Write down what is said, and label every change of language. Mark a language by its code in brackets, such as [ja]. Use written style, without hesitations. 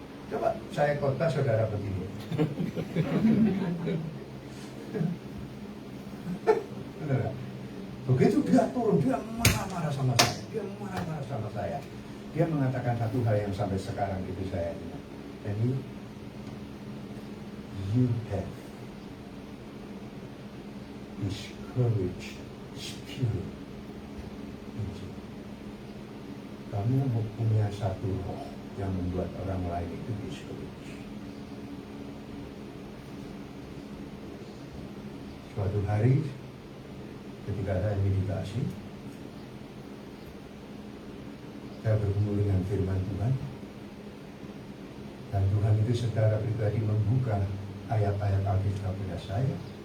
[id] Coba saya khotbah saudara begini. Saudara. Begitu dia turun, dia marah-marah sama saya. Dia mengatakan satu hal yang sampai sekarang itu saya ingat. Jadi, [en] you have this courage, spirit in you. [id] Kamu punya satu roh yang membuat orang lain itu discourage. Suatu hari, ketika saya meditasi, saya bertemu dengan firman Tuhan, dan Tuhan itu secara pribadi membuka ayat-ayat Alkitab kepada saya.